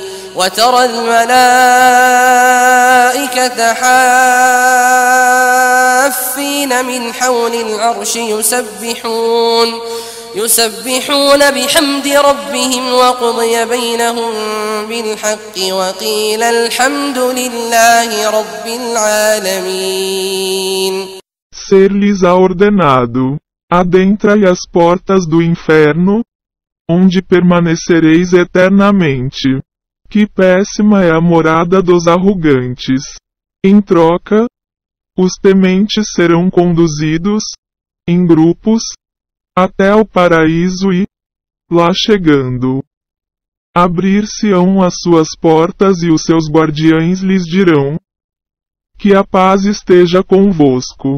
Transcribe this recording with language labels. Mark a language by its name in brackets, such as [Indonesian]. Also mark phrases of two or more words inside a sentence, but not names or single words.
[Arabic] وترى الملائكة حافين من حول العرش يسبحون بحمد ربهم وقضي بينهم بالحق وقيل الحمد لله رب العالمين. [Portuguese] Ser-lhes-á ordenado: adentrai as portas do inferno, onde permanecereis eternamente. Que péssima é a morada dos arrogantes. Em troca, os tementes serão conduzidos, em grupos, até o paraíso e, lá chegando, abrir-se-ão as suas portas e os seus guardiães lhes dirão: que a paz esteja convosco.